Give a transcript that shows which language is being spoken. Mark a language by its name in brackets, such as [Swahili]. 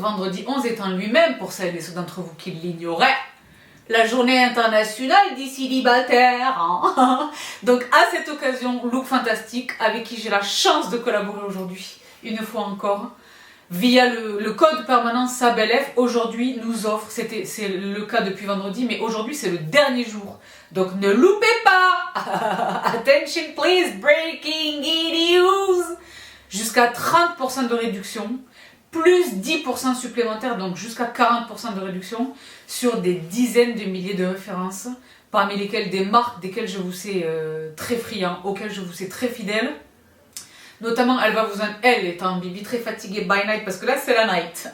[French] Vendredi 11 étant lui-même, pour celles et ceux d'entre vous qui l'ignoraient, la journée internationale des célibataires. Hein. Donc à cette occasion, Look Fantastique, avec qui j'ai la chance de collaborer aujourd'hui, une fois encore, via le code permanent SABELF, aujourd'hui nous offre, c'est le cas depuis vendredi, mais aujourd'hui c'est le dernier jour. Donc ne loupez pas. [English] Attention please, breaking news. [French] Jusqu'à 30% de réduction, plus 10% supplémentaire, donc jusqu'à 40% de réduction sur des dizaines de milliers de références, parmi lesquelles des marques desquelles je vous sais très friand, auxquelles je vous sais très fidèle. Notamment, elle étant Bibi très fatiguée [English] by night, [French] parce que là c'est la night.